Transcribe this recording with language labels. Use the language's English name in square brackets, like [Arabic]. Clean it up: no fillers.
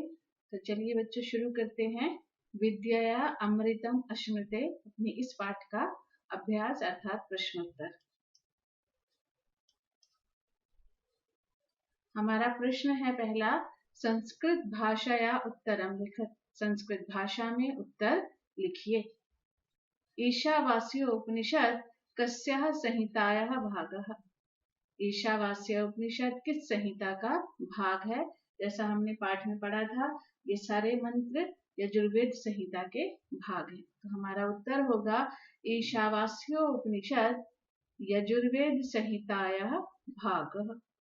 [Hindi] तो चलिए बच्चों, शुरू करते हैं विद्या अमृतम अश्नुते अपने इस पाठ का अभ्यास अर्थात प्रश्नोत्तर। हमारा प्रश्न है पहला, [Sanskrit] संस्कृत भाषाया उत्तरम लिखत। [Hindi] संस्कृत भाषा में उत्तर लिखिए। [Sanskrit] ईशावास्य उपनिषद कस्याः संहितायाः भागः। [Hindi] ईशावास्य उपनिषद किस संहिता का भाग है? जैसा हमने पाठ में पढ़ा था, ये सारे मंत्र यजुर्वेद संहिता के भाग हैं। तो हमारा उत्तर होगा [Sanskrit] ईशावास्य उपनिषद यजुर्वेद संहितायाः भागः।